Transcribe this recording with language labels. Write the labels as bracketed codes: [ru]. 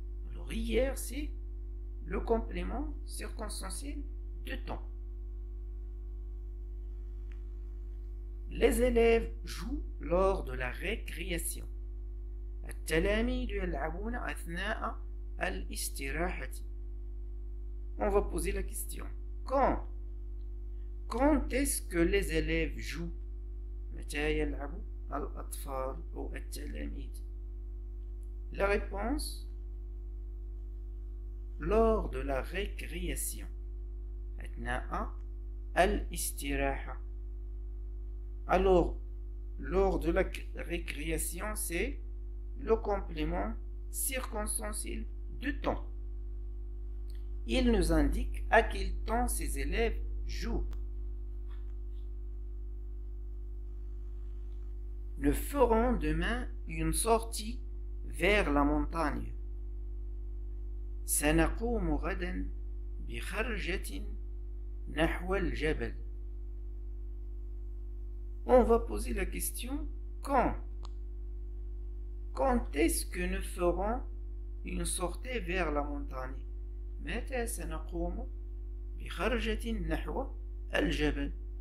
[fr] Alors hier c'est le complément circonstanciel de temps. Les élèves jouent lors de la récréation. [ar] التلاميذ يلعبون أثناء الاستراحة. [fr] On va poser la question. Quand? Quand est-ce que les élèves jouent? [ar] متى يلعب الأطفال أو التلاميذ? [fr] La réponse lors de la récréation. [ar] أثناء الاستراحة. [fr] Alors, lors de la récréation, c'est le complément circonstanciel de temps. Il nous indique à quel temps ces élèves jouent. Nous ferons demain une sortie vers la montagne. [ar] سنقوم غدا بخرجة نحو الجبل. [fr] On va poser la question quand? Quand est-ce que nous ferons une sortie vers la montagne? [ar] متى سنقوم بخرجة نحو الجبل?